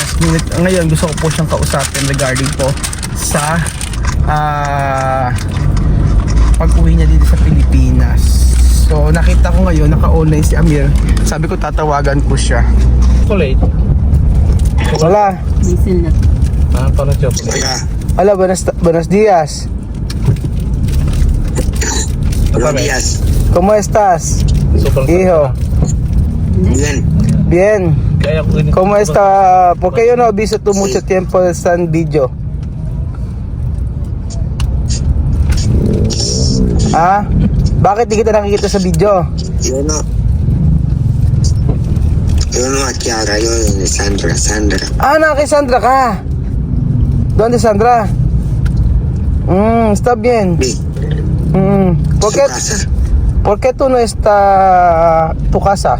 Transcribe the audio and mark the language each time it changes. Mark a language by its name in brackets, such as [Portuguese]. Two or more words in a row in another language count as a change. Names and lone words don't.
[Filipino] Ngayon gusto ko po siyang kausapin regarding po sa pag-uwi niya dito sa Pilipinas. So nakita ko ngayon naka-online si Amir. Sabi ko tatawagan ko siya. Chocolate. [Spanish] Hola. [Filipino] Diesel na. Parang chocolate. [Spanish] Hola, buenos días. Buenos días. ¿Cómo estás? Super Hijo. Bien. Bien. [Filipino] Kaya ko ganito. [Spanish] ¿Cómo está? ¿Por qué yo no he visto tú mucho tiempo en video? Ah? [Filipino] Bakit di kita nakikita sa video? [Spanish] Yo no aquí ahora, yo de Sandra. [Filipino] Ah, kay Sandra ka. ¿Dónde Sandra? [Spanish] Está bien. Sí. ¿Por Su qué, casa. ¿Por qué tú no está tu casa?